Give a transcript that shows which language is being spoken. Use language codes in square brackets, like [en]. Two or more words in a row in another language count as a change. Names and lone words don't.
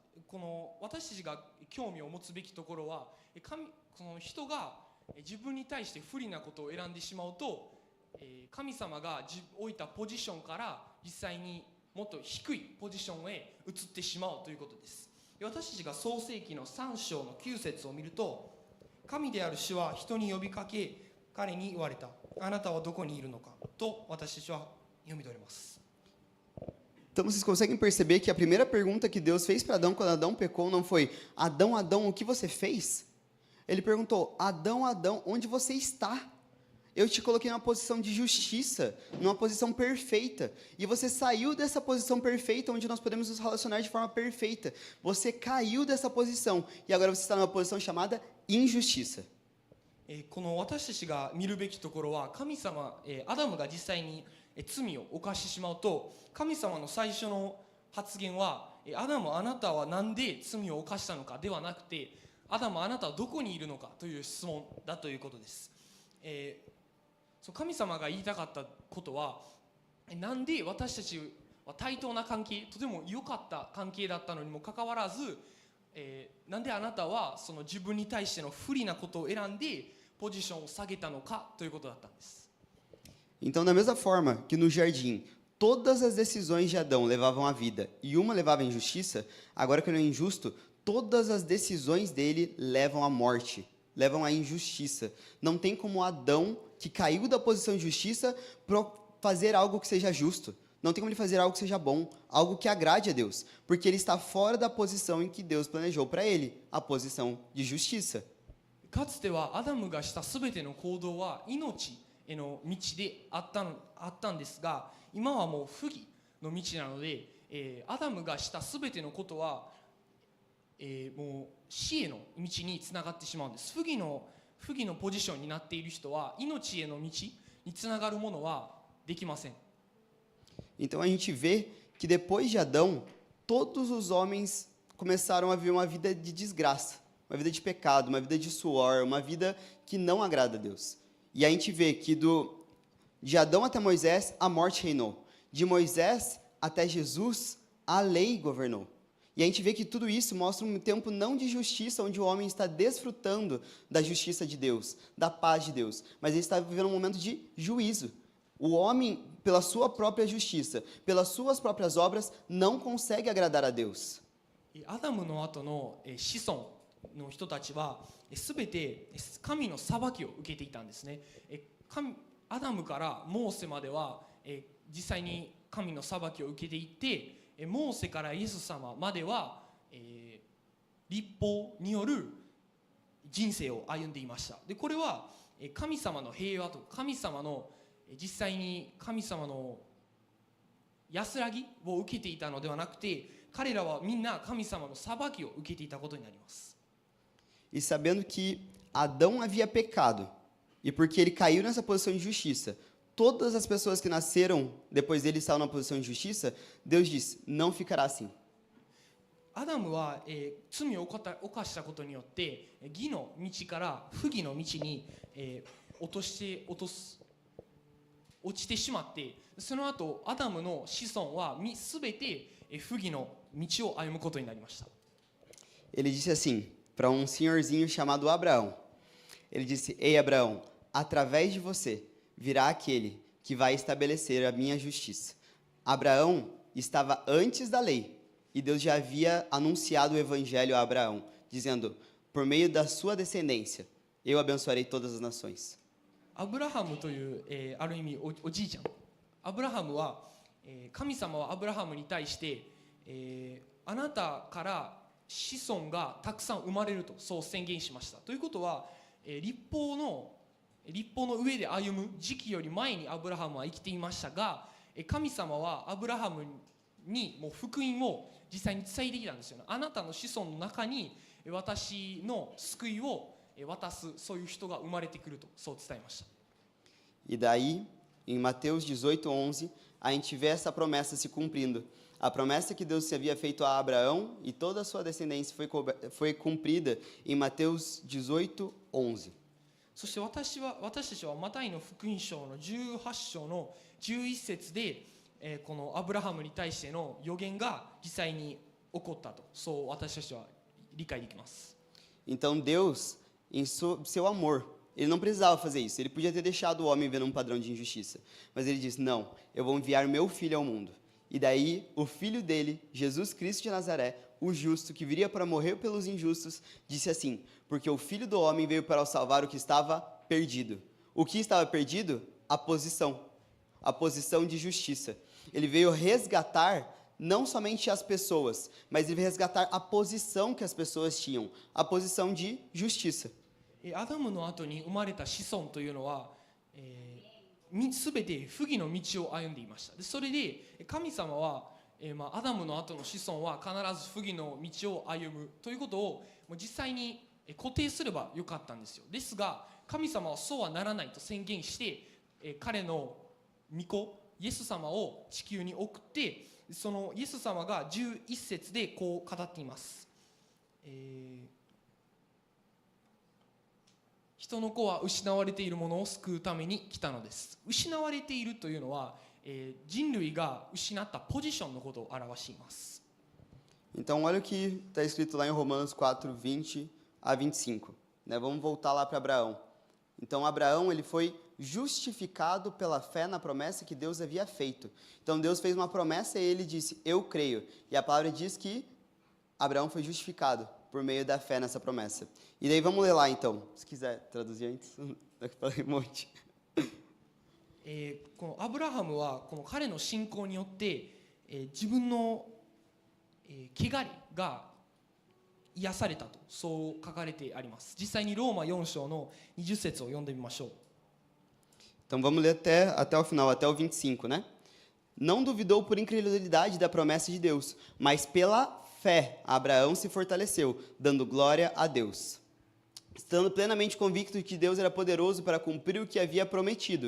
[ja] この私たちが興味を持つべきところはその人が自分に対して不利なことを選んでしまうと神様が置いたポジションから実際にもっと低いポジションへ移ってしまうということです。で私たちが創世記の3章の9節を見ると、神である主は人に呼びかけ、彼に言われた。あなたはどこにいるのかと私たちは読み取れます。 [pt] Então vocês conseguem perceber que a primeira pergunta que Deus fez para Adão quando Adão pecou não foi: Adão, Adão, o que você fez? Ele perguntou: Adão, Adão, onde você está? Eu te coloquei numa posição de justiça, numa posição perfeita, e você saiu dessa posição perfeita, onde nós podemos nos relacionar de forma perfeita. Você caiu dessa posição, e agora você está numa posição chamada injustiça. [ja] この私たちが見るべきところは、神様、アダムが実際に罪を犯してしまうと、神様の最初の発言は、アダムあなたは何で罪を犯したのかではなくて、アダムあなたはどこにいるのかという質問だということです。神様が言いたかったことは、なんで私たちは対等な関係、とても良かった関係だったのにもかかわらず、なんであなたはその自分に対しての不利なことを選んでポジションを下げたのかということだったんです。 [pt] Então, da mesma forma que no jardim todas as decisões de Adão levavam à vida e uma levava à injustiça, agora que ele é injusto, todas as decisões dele levam à morte, levam à injustiça. Não tem como Adão, que caiu da posição de justiça, fazer algo que seja justo. Não tem como ele fazer algo que seja bom, algo que agrade a Deus, porque ele está fora da posição em que Deus planejou para ele, a posição de justiça. [ja] かつてはアダムがしたすべての行動は命への道であったんですが、今はもう不義の道なので、アダムがしたすべてのことは、もう死への道につながってしまうんです。不義のポジションになっている人は命への道につながるものはできません。 [pt] Então a gente vê que depois de Adão, todos os homens começaram a viver uma vida de desgraça, uma vida de pecado, uma vida de suor, uma vida que não agrada a Deus. E a gente vê que de Adão até Moisés, a morte reinou. De Moisés até Jesus, a lei governou. E a gente vê que tudo isso mostra um tempo não de justiça, onde o homem está desfrutando da justiça de Deus, da paz de Deus, mas ele está vivendo um momento de juízo. O homem, pela sua própria justiça, pelas suas próprias obras, não consegue agradar a Deus. [ja] アダムの後の子孫の人たちはすべて神の裁きを受けていたんですね。アダムからモーセまでは実際に神の裁きを受けていて、モーセからイエス様までは律法による人生を歩んでいました。でこれは神様の平和と神様の実際に神様の安らぎを受けていたのではなくて、彼らはみんな神様の裁きを受けていたことになります。 [pt] E sabendo que Adão havia pecado, e porque ele caiu nessa posição de justiça, todas as pessoas que nasceram depois dele estavam na posição de justiça, Deus disse: não ficará assim. [ja] アダムは、罪を犯したことによって義の道から不義の道に、落ちてしまって、その後アダムの子孫はすべて不義の道を歩むことになりました。 [pt] Ele disse assim para senhorzinho chamado Abraão. Ele disse: Ei, Abraão, através de você virá aquele que vai estabelecer a minha justiça. Abraão estava antes da lei, e Deus já havia anunciado o evangelho a Abraão, dizendo: por meio da sua descendência, eu abençoarei todas as nações. [ja] アブラハムという、ある意味 おじいちゃん。アブラハムは、神様はアブラハムに対して、あなたから子孫がたくさん生まれるとそう宣言しました。ということは、立法の上で歩む時期より前にアブラハムは生きていましたが、神様はアブラハムにもう福音を実際に伝えてきたんですよね。あなたの子孫の中に私の救いを渡す、そういう人が生まれてくるとそう伝えました。 [pt] E daí, em Mateus 18:11, a gente vê essa promessa se cumprindo. A promessa que Deus havia feito a Abraão e toda a sua descendência foi cumprida em Mateus 18:11. [ja] そして私たちはマタイの福音書の18章の11節で、このアブラハムに対しての予言が実際に起こったと、そう私たちは理解できます。 [pt] Então Deus, em seu amor, ele não precisava fazer isso. Ele podia ter deixado o homem vendo um padrão de injustiça. Mas ele disse: não, eu vou enviar meu filho ao mundo. E daí, o filho dele, Jesus Cristo de Nazaré, o justo, que viria para morrer pelos injustos, disse assim: porque o Filho do Homem veio para salvar o que estava perdido. O que estava perdido? A posição de justiça. Ele veio resgatar não somente as pessoas, mas ele veio resgatar a posição que as pessoas tinham, a posição de justiça. [ja] アダムの後に生まれた子孫というのは、すべて不義の道を歩んでいました。でそれで神様は、アダムの後の子孫は必ず不義の道を歩むということをもう実際に固定すればよかったんですよ。ですが神様はそうはならないと宣言して、彼の御子イエス様を地球に送って、そのイエス様が11節でこう語っています。人の子は失われているものを救うために来たのです。失われているというのは、人類が失ったポジションのことを表しています。 [pt] Então, olha o que está escrito lá em Romanos 4, 20 a 25. Né? Vamos voltar lá para Abraão. Então, Abraão ele foi justificado pela fé na promessa que Deus havia feito. Então, Deus fez uma promessa e ele disse, eu creio. E a palavra diz que Abraão foi justificado por meio da fé nessa promessa. E daí vamos ler lá então, se quiser traduzir antes, eu falei um monte. [ja] このアブラハムはこの彼の信仰によって、自分の、汚れが癒されたとそう書かれてあります。実際にローマ4章の20節を読んでみましょう。 [pt] Então vamos ler até o final, até o 25, né? Não duvidou por incredulidade da promessa de Deus, mas pela fé Abraão se fortaleceu, dando glória a Deus, estando plenamente convicto de que Deus era poderoso para cumprir o que havia prometido.